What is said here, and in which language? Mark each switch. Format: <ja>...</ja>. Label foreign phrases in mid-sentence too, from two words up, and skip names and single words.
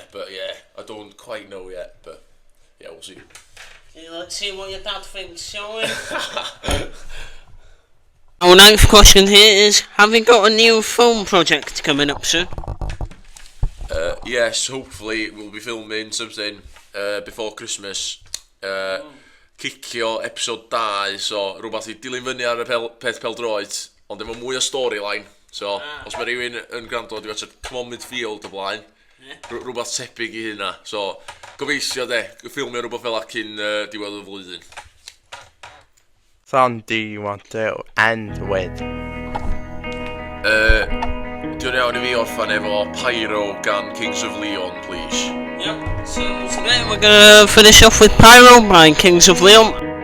<en>But yeah, I don't quite know yet, but yeah, we'll see. Okay, let's see what your dad thinks, shall we? Our ninth question here is, have you got a new film project coming up soon? Yes, hopefully we'll be filming something before Christmas.</en> <cy>Cicio episode 2, so rhywbeth I dilyn fyny ar y peth pêl-droed, ond efo mwy o storyline. So, os mae rhywun yn gwrando, dwi'n gwachod Come On Midfield o blaen, rhywbeth tebyg i hynna. So, gobeithio ffilmio rhywbeth fel acyn diwedd y flwyddyn.</cy> <en>Song do you want to end with?</en> <cy>Dwi'n iawn I fi orffan efo Pyro gan Kings of Leon, please.</cy> <en>Yep, so today we're gonna finish off with Pyro by Kings of Leon.</en>